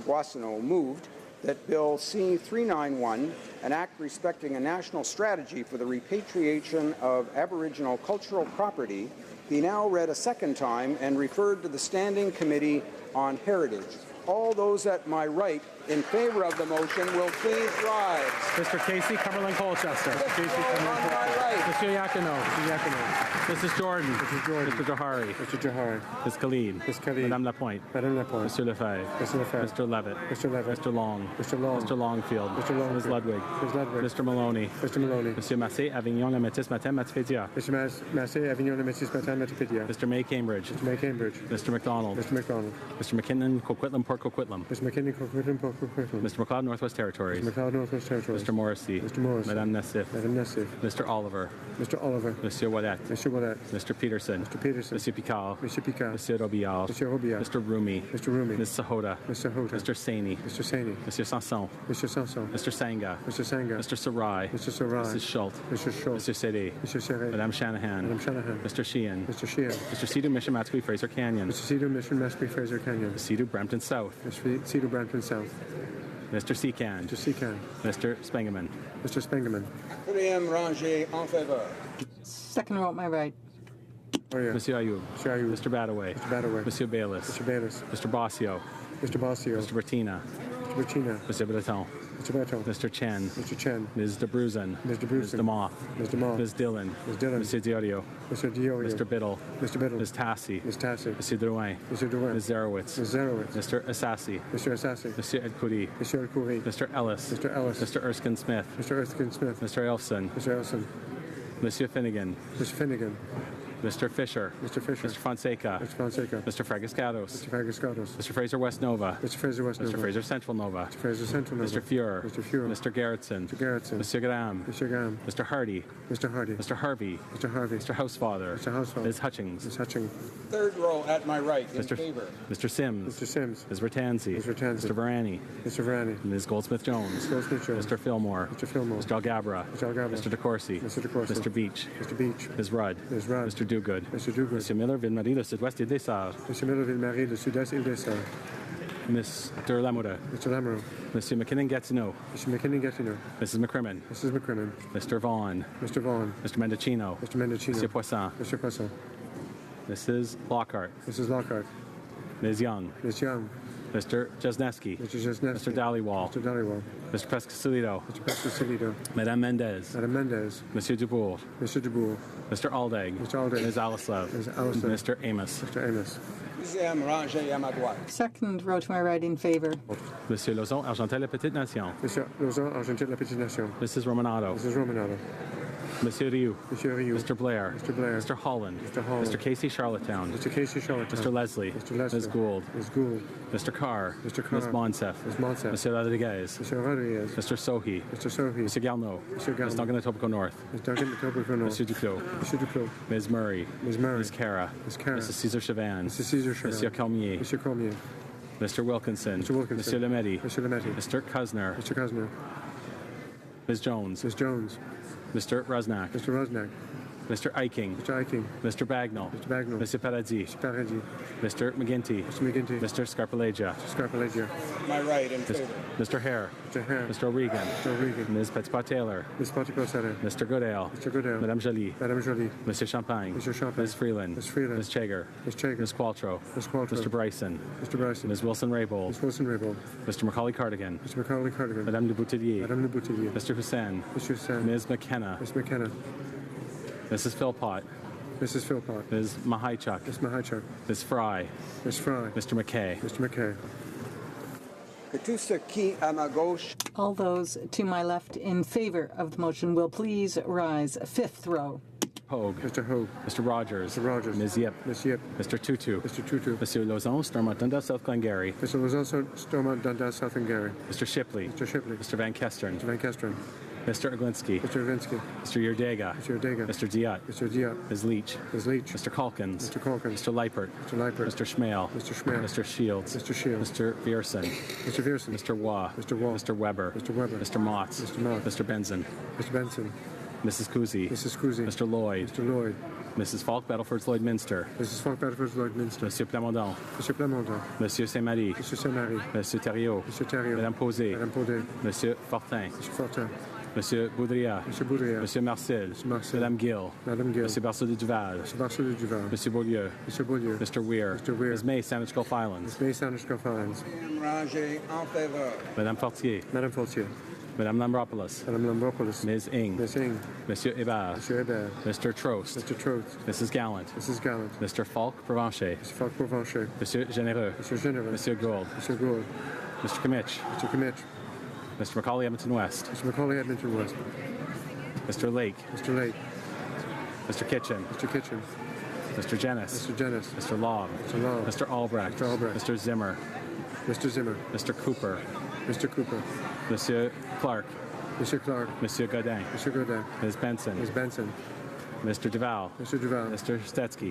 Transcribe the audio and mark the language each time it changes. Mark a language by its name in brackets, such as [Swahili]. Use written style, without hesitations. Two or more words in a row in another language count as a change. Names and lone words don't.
[English] Boissonneau, moved that Bill C-391, an act respecting a national strategy for the repatriation of Aboriginal cultural property, be now read a second time and referred to the Standing Committee on Heritage. All those at my right in favor of the motion will please rise. Mr. Casey, Cumberland Colchester. Mr. Casey, Cumberland Colchester. Right. Mr. Yakino. Mr. Yakino. Mrs. Jordan. Mrs. Jordan. Mr. Johari. Mr. Johari. Ms. Khalid. Ms. Khalid. Madame Lapointe. Madame Lapointe. Mr. Lefebvre. Mr. Lefebvre. Mr. Levitt. Mr. Levitt. Mr. Long. Mr. Long. Mr. Longfield. Mr. Longfield. Ms. Ludwig. Ms. Ludwig. Mr. Maloney. Mr. Maloney. Monsieur Massé, Avignon, La Métis, Matin, Matipédia. Mr. Massé, Avignon, La Métis, Matin, Matipédia. Mr. May, Cambridge. Mr. May, Cambridge. Mr. McDonald. Mr. McDonald. Mr. McKinnon, Coquitlam, Port Coquitlam. Mr. McKinnon, Coquitlam, Port Coquitlam. Mr. McLeod, Northwest Territories. Mr. McLeod, Northwest Territories. Mr. Morrissey. Mr. Morrissey. Madame Nassif. Madame Nassif. Mr. Oliver. Mr. Oliver. Monsieur Wallet. Mr. Wallet. Mr. Peterson. Mr. Peterson. Monsieur Picard. Monsieur Picard. Monsieur Robillard. Monsieur Robillard. Mr. Rumi. Mr. Rumi. Ms. Sahota. Mr. Sahota. Mr. Saini. Mr. Saini. Monsieur Sanson. Mr. Sanson. Mr. Sanga. Mr. Sanga. Mr. Sarai. Mr. Sarai. Mrs. Schultz. Mr. Schultz. Monsieur Sede. Monsieur Sede. Madame Shanahan. Madame Shanahan. Mr. Sheehan. Mr. Sheehan. Mr. Cedar Mission Matsqui Fraser Canyon. Mr. Cedar Mission Matsqui Fraser Canyon. Cedar Brampton South. Mr. Cedar Brampton South. Mr. Secan. Mr. Secan. Mr. Spengeman. Mr. Spengeman. [French] Quatrième rangée en faveur. [English] Second row at my right. Oh, yeah. Monsieur Ayoub. Monsieur Ayoub. Mr. Badaway. Mr. Badaway. Monsieur Bayless. Mr. Bayless. Mr. Bossio. Mr. Bossio. Mr. Bertina. Mr. Bertina. Mr. Breton. Mr. Breton. Mr. Chen. Mr. Chen. Ms. DeBruzen. Ms. DeBruzen. Ms. DeMoth. Ms. DeMoth. Ms. Dillon. Ms. Dillon. Mr. Diorio. Mr. Diorio. Mr. Biddle. Mr. Biddle. Ms. Tassi. Ms. Tassi. Mr. Drouin. Mr. Drouin. Ms. Zarowitz. Ms. Zarowitz. Mr. Assassi. Mr. Assassi. Mr. Edcouri. Mr. Edcouri. Mr. Ellis. Mr. Ellis. Mr. Erskine Smith. Mr. Erskine Smith. Mr. Elfson. Mr. Elfson. Monsieur Finnegan. Mr. Finnegan. Mr. Fisher. Mr. Fisher. Mr. Fonseca. Mr. Fonseca. Mr. Fragascados. Mr. Fragascados. Mr. Fraser West Nova. Mr. Fraser West Nova. Mr. Fraser Central Nova. Mr. Fraser Central Nova. Mr. Fuhrer. Mr. Fuhrer. Mr. Gerritsen. Mr. Gerritsen. Mr. Graham. Mr. Graham. Mr. Hardy. Mr. Hardy. Mr. Harvey. Mr. Harvey. Mr. Housefather. Mr. Housefather. Ms. Hutchings. Ms. Hutchings. Third row at my right in Mr. favor. Mr. Sims. Mr. Sims. Ms. Bertanzi. Ms. Bertanzi. Mr. Varani. Mr. Varani. Ms. Goldsmith-Jones. Ms. Goldsmith-Jones. Mr. Fillmore. Mr. Fillmore. Mr. Algabra. Mr. Algabra. Mr. DeCourcy. Mr. DeCourcy. Mr. Beach. Mr. Beach. Ms. Rudd. Ms. Rudd. Mr. Duguid. Mr. Duguid. Mr. Miller, Ville-Marie, le Sud-Ouest Île des Sœurs. Mr. Miller, Ville-Marie, le Sud-Est Île des Sœurs. Mr. Lamoureux. Mr. Lamoureux. Mr. McKinnon-Gatineau. Mr. McKinnon-Gatineau. Mrs. McCrimmon. Mrs. McCrimmon. Mr. Vaughan. Mr. Vaughan. Mr. Mendocino. Mr. Mendocino. Mr. Poisson. Mr. Poisson. Mrs. Lockhart. Mrs. Lockhart. Ms. Young. Ms. Young. Mr. Jesneski. Mr. Jesneski. Mr. Dhaliwal. Mr. Dhaliwal. Mr. Pescasolido. Mr. Pescasolido. Madame Mendez. Madame Mendez. Monsieur Dubourg. Mr. Dubourg. Mr. Aldag. Mr. Aldag. Ms. Alislev. Ms. Alislev. Mr. Amos. Mr. Amos. [French] Deuxième rangée à ma droite. [English] Second row to my right in favor. Monsieur Lauzon, Argentel, La Petite Nation. Monsieur Lauzon, Argentel, La Petite Nation. Mrs. Romanado. Mrs. Romanado. Monsieur Rioux. Monsieur Rioux. Mr. Blair. Mr. Blair. Mr. Holland. Mr. Holland. Mr. Casey, Charlottetown. Mr. Casey, Charlottetown. Mr. Leslie. Mr. Leslie. Ms. Gould. Ms. Gould. Mr. Carr. Mr. Carr. Ms. Monsef. Ms. Monsef. Monsieur Rodriguez. Mr. Rodriguez. Mr. Sohi. Mr. Sohi. Mr. Galno. Mr. Galno. Ms. Duncan, Etobicoke North. Ms. Duncan, Etobicoke North. Monsieur Duclos. Monsieur Duclos. Ms. Murray. Ms. Murray. Ms. Cara. Ms. Cara. Mrs. Cesar Chavan. Mrs. Cesar Chavan. Monsieur Cormier. Monsieur Cormier. Mr. Wilkinson. Mr. Wilkinson. Monsieur Lemaitre. Monsieur Lemaitre. Mr. Kusner. Mr. Kusner. Ms. Jones. Ms. Jones. Mr. Rusnak. Mr. Rusnak. Mr. Eiking. Mr. Eiking. Mr. Bagnall. Mr. Bagnall. Mr. Paradis. Mr. Paradis. Mr. McGinty. Mr. McGinty. Mr. Scarpalegia. Mr. Scarpalegia. My right in favor. Mr. Hare. Mr. Hare. Mr. O'Regan. Mr. O'Regan. Ms. Petitpas-Taylor. Ms. Petitpas-Taylor. Mr. Goodale. Mr. Goodale. Madame Jolie. Madame Jolie. Mr. Champagne. Mr. Champagne. Ms. Freeland. Ms. Freeland. Ms. Chager. Ms. Chager. Ms. Qualtrough. Ms. Qualtrough. Mr. Bryson. Mr. Bryson. Ms. Wilson-Raybould. Ms. Wilson-Raybould. Mr. Macaulay Cardigan. Mr. Macaulay Cardigan. Madame Le Boutillier. Madame Le Boutillier. Mr. Hussain. Mr. Hussain. Ms. McKenna. Ms. McKenna. Mrs. Philpott. Mrs. Philpott. Ms. Mahaichuk. Ms. Mahaichuk. Ms. Fry. Ms. Fry. Mr. McKay. Mr. McKay. [French] Que tout ce qui à ma gauche. [English] All those to my left in favor of the motion will please rise. Fifth row. Hogue. Mr. Hogue. Mr. Rogers. Mr. Rogers. Ms. Yip. Ms. Yip. Mr. Tutu. Mr. Tutu. Monsieur Lauzon, Stormont Dundas, South Glengarry. Mr. Lauzon, Stormont Dundas, South Glengarry. Mr. Shipley. Mr. Shipley. Mr. Van Kesteren. Mr. Van Kesteren. Mr. Aglinski. Mr. Aglinski. Mr. Yerdega. Mr. Yerdega. Mr. Diot. Mr. Diot. Ms. Leach. Ms. Leach. Mr. Calkins. Mr. Calkins. Mr. Leipert. Mr. Leipert. Mr. Schmale. Mr. Schmale. Mr. Shields. Mr. Shields. Mr. Vierson. Mr. Vierson. Mr. Waugh. Mr. Waugh. Mr. Weber. Mr. Weber. Mr. Motts. Mr. Mott. Mr. Benson. Mr. Benson. Mrs. Cousy. Mrs. Cousy. Mr. Lloyd. Mr. Lloyd. Mrs. Falk, Battleford's Lloyd Minster. Mrs. Falk, Battleford's Lloyd Minster. Monsieur Plamondon. Monsieur Plamondon. Monsieur Saint-Marie. Monsieur Saint-Marie. Monsieur Thériault. Monsieur Thériault. Madame Posé. Madame Posé. Monsieur Fortin. Monsieur Fortin. Monsieur Boudria. Monsieur Boudria. Monsieur Marcel. Monsieur Marcel. Madame Gill. Madame Gill. Monsieur Barceau de Duval. Monsieur Barceau de Duval. Monsieur Beaulieu. Monsieur Beaulieu. Mr. Weir. Mr. Weir. Ms. May, Sandwich Gulf Islands. Ms. May, Sandwich Gulf Islands. [French] Ranger, en faveur. [English] Madame Fortier. Madame Fortier. Madame Lambropoulos. Madame Lambropoulos. Ms. Ing. Ms. Ing. Monsieur Hébert. Monsieur Hébert. Mr. Trost. Mr. Trost. Mrs. Gallant. Mrs. Gallant. Mr. Falk Provencher. Mr. Falk Provencher. Monsieur Généreux. Monsieur Généreux. Monsieur Gould. Monsieur Gould. Mr. Kimmich. Mr. Kimmich. Mr. Macaulay Edmonton West. Mr. Macaulay Edmonton West. Mr. Lake. Mr. Lake. Mr. Kitchen. Mr. Kitchen. Mr. Jennis. Mr. Jennis. Mr. Lobb. Mr. Lobb. Mr. Albrecht. Mr. Albrecht. Mr. Zimmer. Mr. Zimmer. Mr. Cooper. Mr. Cooper. Monsieur Clark. Monsieur Clark. Monsieur Godin. Monsieur Godin. Ms. Benson. Ms. Benson. Mr. Duval. Mr. Duval. Mr. Stetsky.